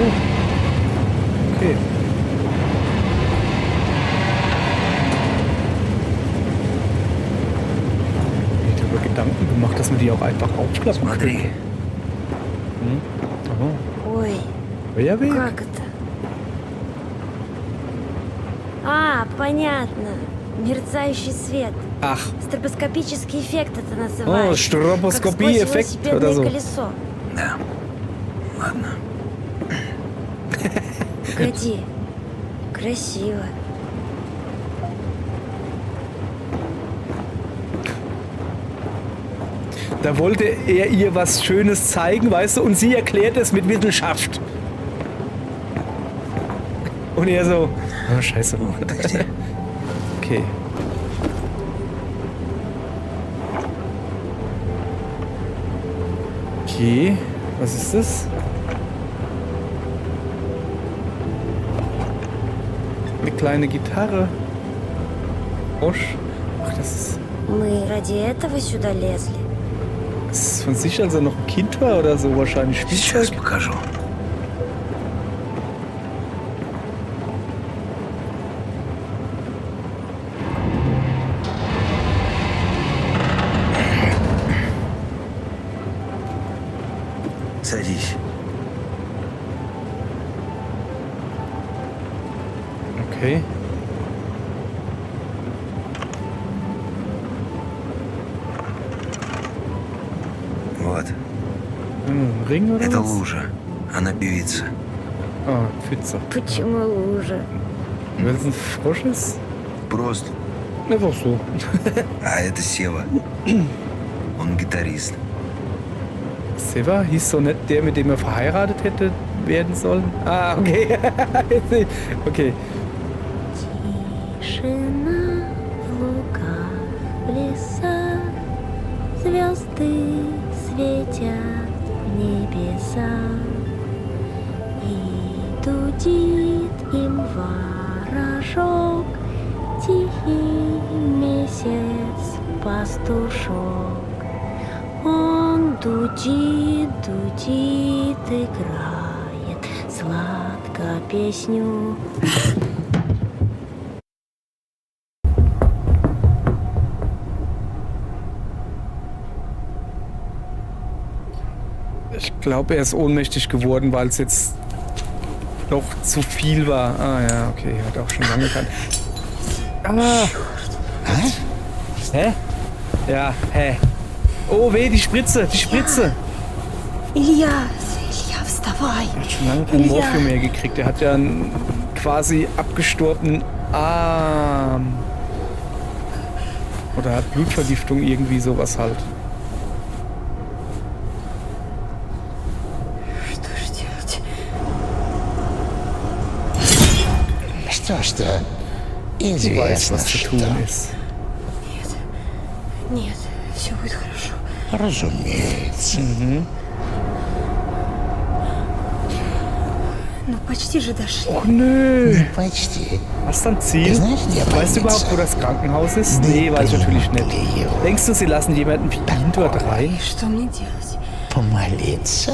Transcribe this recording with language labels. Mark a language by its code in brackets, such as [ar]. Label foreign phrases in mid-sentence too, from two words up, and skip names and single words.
[de] Okay. Ich habe mir Gedanken gemacht, dass man die auch einfach aufklappen kann. [ru] Смотри, [de] Oh, [ru] Ой, [de] Feuerweg? [ru] как это? А, понятно. Мерцающий свет. Ах, Стробоскопический эффект это [de] oh, [ru] называется. [de] Stroboskopie-Effekt [ru] Как сквозь [de] oder [ru] велосипедное [de] so. [ru] колесо. да. Ладно. Погоди. Красиво. [de] Da wollte er ihr was Schönes zeigen, weißt du, und sie erklärt es mit Wissenschaft. Und er so, oh, scheiße. Okay. Okay, was ist das? Eine kleine Gitarre. Frosch. Ach, das [ru] Мы ради этого сюда лезли. [de] ist von sich, als er noch ein Kind war oder so, wahrscheinlich [ru] Сейчас [de] Spielzeug. [ru] покажу. Садись. [de] Okay. [ru] Вот. [de] Ein Ring oder [ru] Это [de] was? [ru] лужа. Она певица. [de] Ah, Pfütze. [ru] Почему лужа? [de] Weil es ein Frosch ist? [ru] Просто. [de] Einfach so. [ru] А это Сева. Он гитарист. [de] Seva hieß so nicht der, mit dem er verheiratet hätte werden sollen? Ah, okay. Okay. [ru] Тишина в лугах, в лесах, звезды светят в небеса, и дудит им ворожок, тихий месяц пастушок. Он дудит, дудит, играет сладко песню. [de] Ich glaube, er ist ohnmächtig geworden, weil es jetzt doch zu viel war. Ah ja, okay, er hat auch schon lange gekannt. Ah. Hä? Ja, hä? Oh weh, die Spritze, die Spritze. [ru] Илья, вставай. [de] Er hat schon lange kein Morphium mehr gekriegt. Er hat ja einen quasi abgestorbenen Arm. Oder hat Blutvergiftung, irgendwie sowas halt. [ru] Что ж-то, [de] Du weißt, [ru] интересно, [de] was zu [ru] что. [de] tun ist. [ru] Нет, все будет хорошо. Разумеется. Ну, почти же дошли. [de] Och nö. [ru] Почти. [de] Hast du ein Ziel? [ru] Ты знаешь, где [de] Weißt du überhaupt, [ru] больница? [de] wo das Krankenhaus ist? [ru] Да [de] Nee, weiß ich natürlich nicht. [ru] Лео. [de] Denkst du, sie lassen jemanden wie ihn dort rein? [ru] И что мне делать? Помолиться?